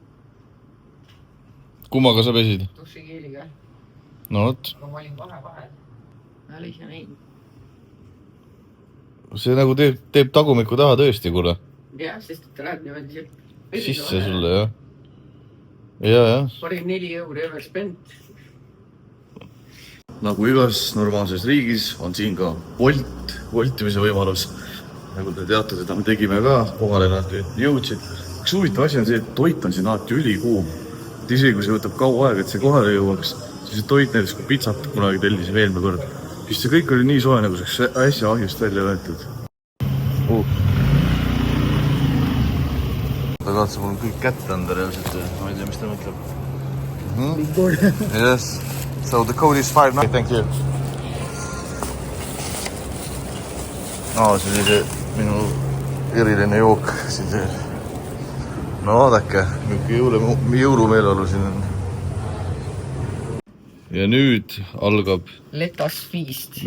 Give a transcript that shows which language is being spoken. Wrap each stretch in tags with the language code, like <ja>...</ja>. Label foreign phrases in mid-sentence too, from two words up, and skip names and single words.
<et>Kummaga sa pesid? Dušikeeliga. No võt. Aga ma olin vahel. Ma olin ise näinud. See nagu teeb tagumiku taha tõesti, kuule. Jah, sest et ta läheb niimoodi sisse sulle, jah. Ja. Parim 4 euro</et> <en>ever spent.</en> <et>Nagu igas normaalses riigis on siin ka voltimise võimalus. Nagu te teate, seda me tegime ka, kohale nad jõudsid. Üks huvitav asi on see, et toit on siin alati ülikuum. Isegi kui see võtab kaua aega, et see kohale jõuaks, siis see toit näiteks kui pitsat kunagi tellisime eelmine kord. Siis see kõik oli nii soe, nagu see äsja ahjust välja võetud. Ta kaatsa mul kõik kätte anda reaalselt, ma ei tea, mis ta mõtleb.</et> <en>Yes. So the code is 5. Thank you.</en> <et>See oli see minu eriline jook siin see. No vaadake, jõulumeeleolu siin on. Ja nüüd algab</et> <en>Letas feast.</en>